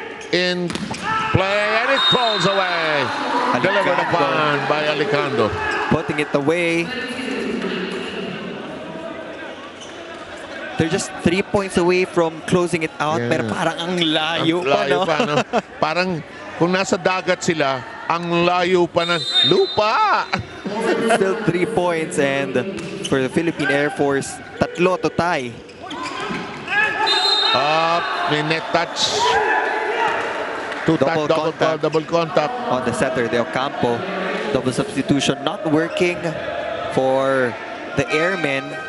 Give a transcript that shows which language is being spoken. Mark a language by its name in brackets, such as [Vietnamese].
[English] In play, and it falls away. Delivered upon by Alicando. Putting it away. They're just 3 points away from closing it out. [Filipino] Pero parang ang layo pa, no? Parang kung nasa dagat sila, ang layo pa ng lupa. [English] Still 3 points, and for the Philippine Air Force, 3 to tie. [Filipino] May [English] net touch. Double contact on the setter, De Ocampo. Double substitution not working for the Airmen.